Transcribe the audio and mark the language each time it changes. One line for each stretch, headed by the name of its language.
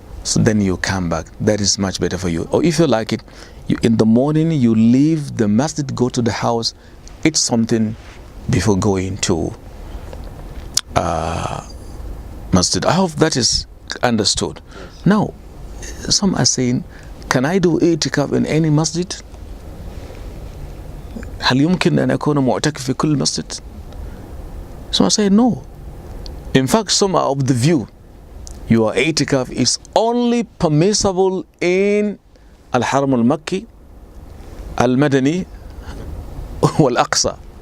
English: So then you come back. That is much better for you. Or if you like it, in the morning you leave the masjid, go to the house, eat something before going to masjid. I hope that is understood. Yes. Now, some are saying, can I do i'tikaf in any masjid?
Arabic: هل يمكن أن أكون معتكف في كل مسجد?
English: Some are saying no. In fact, some are of the view your i'tikaf is only permissible in Al-Haram al-Makki, Al-Madani, wal-Aqsa.